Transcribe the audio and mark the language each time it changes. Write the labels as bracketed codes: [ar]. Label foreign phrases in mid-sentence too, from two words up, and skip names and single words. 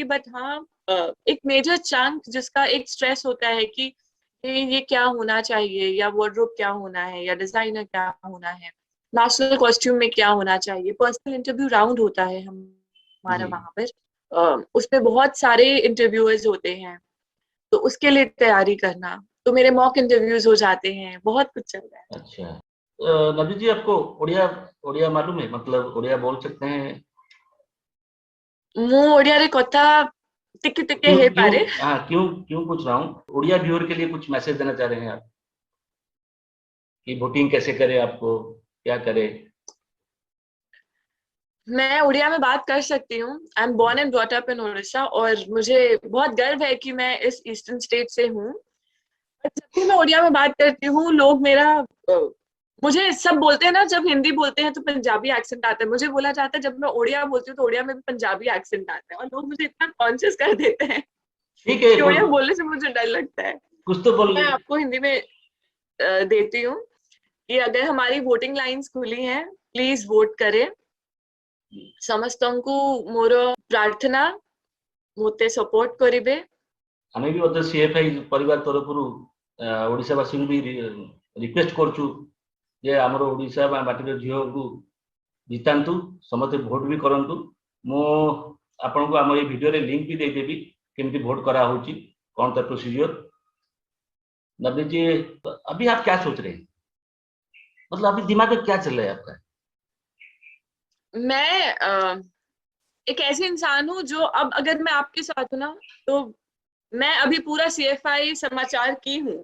[hi] बट हाँ, एक [en] major chunk [hi] जिसका एक स्ट्रेस होता है कि ये क्या होना चाहिए, या वार्डरोब क्या होना है, या डिजाइनर क्या होना है, [en] national costume [hi] में क्या होना चाहिए, [en] personal interview round [hi] होता है हमारा जी। वहां पर, उसमें बहुत सारे इंटरव्यूअर्स होते हैं, तो उसके लिए तैयारी करना, तो मेरे [en] mock interviews [hi] हो जाते हैं, बहुत कुछ चल रहा है। अच्छा। नवजीत जी, आपको उड़िया उड़िया मालूम है? मतलब उड़िया बोल सकते हैं? [or] ମୁଁ ଓଡିଆରେ କଥା ଟିକେ ଟିକେ [hi] क्यों क्यों [or] ହେଇପାରେ। [hi] हाँ, क्यों क्यों पूछ रहा हूँ, उड़िया व्यूअर के लिए कुछ मैसेज देना चाह रहे हैं आप कि वोटिंग कैसे करें, आपको क्या करें? मैं उड़िया में बात कर सकती हूँ। [en] I am born and brought up in Orissa [hi] और मुझे बहुत गर्व है कि मैं इस [en] eastern state [hi] से हूँ। जब भी मैं उड़िया में बात करती हूँ, लोग मेरा मुझे सब बोलते हैं ना, जब हिंदी बोलते हैं तो पंजाबी एक्सेंट आता है, मुझे बोला जाता है जब मैं उड़िया बोलती हूँ तो उड़िया में भी पंजाबी एक्सेंट आता है, और लोग मुझे इतना कॉन्शियस कर देते हैं ठीक है, कि उड़िया बोलने से मुझे डर लगता है। कुछ तो बोल। मैं आपको हिंदी में देती हूँ कि अगर हमारी [en] voting lines [hi] खुली हैं, [en] please vote [hi] करें। [or] ସମସ୍ତଙ୍କୁ ମୋର ପ୍ରାର୍ଥନା, ମୋତେ ସପୋର୍ଟ କରିବେ। ଆମେ ବି ମଧ୍ୟ ସିଏଫଆଇ ପରିବାର ତରଫରୁ ଓଡ଼ିଶାବାସୀଙ୍କୁ ବି ରିକ୍ୱେଷ୍ଟ କରୁଛୁ ଯେ ଆମର ଓଡ଼ିଶା ବା ମାଟିର ଝିଅକୁ ଜିତାନ୍ତୁ, ସମସ୍ତେ ଭୋଟ ବି କରନ୍ତୁ। ମୁଁ ଆପଣଙ୍କୁ ଆମ ଏଇ ଭିଡ଼ିଓରେ लिंक भी ଦେଇଦେବି କେମିତି ଭୋଟ କରାହଉଛି, [hi] कौन सा प्रोसीजर। नवनीत जी, अभी आप क्या सोच रहे हैं? मतलब अभी दिमाग में क्या चल रहा है आपका? मैं एक ऐसे इंसान हूँ जो, अब अगर मैं आपके साथ हूँ ना, तो मैं अभी पूरा CFI समाचार की हूँ।